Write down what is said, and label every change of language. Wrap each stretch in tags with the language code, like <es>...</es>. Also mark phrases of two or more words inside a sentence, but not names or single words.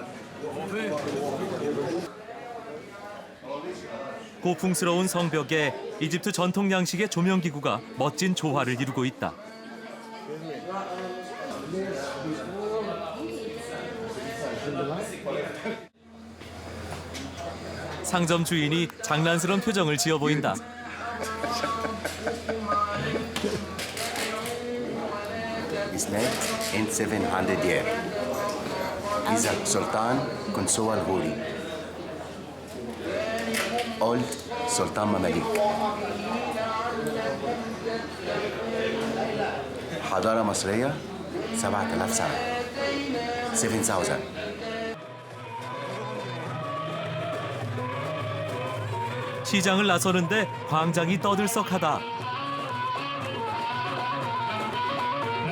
<ko>고풍스러운 성벽에 이집트 전통 양식의 조명기구가 멋진 조화를 이루고 있다. 상점 주인이 장난스러운 표정을 지어 보인다.</ko> <en>Is made in 700 years. Is a Sultan Konsoal Huri. Old Sultan Mamalik.</en> <ar>حضارة مصرية 7000 سنة. 7000.</ar> <ko>시장을 나서는데 광장이 떠들썩하다.</ko>